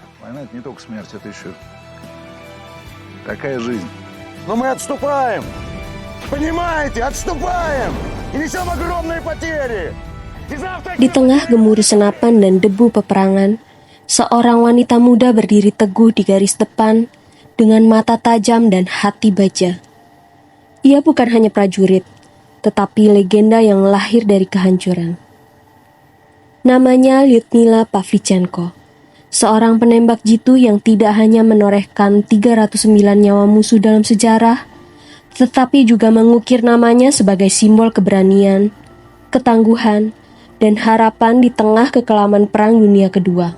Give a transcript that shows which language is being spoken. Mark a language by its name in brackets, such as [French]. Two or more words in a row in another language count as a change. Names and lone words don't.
[Russian] Война — это не только смерть, это еще такая жизнь. Но мы отступаем! Понимаете, отступаем! И несем огромные потери! И завтра... [Indonesian] Di tengah gemuruh senapan dan debu peperangan, seorang wanita muda berdiri teguh di garis depan dengan mata tajam dan hati baja. Ia bukan hanya prajurit, tetapi legenda yang lahir dari kehancuran. Namanya Lyudmila Pavlichenko, seorang penembak jitu yang tidak hanya menorehkan 309 nyawa musuh dalam sejarah, tetapi juga mengukir namanya sebagai simbol keberanian, ketangguhan, dan harapan di tengah kekelaman Perang Dunia Kedua.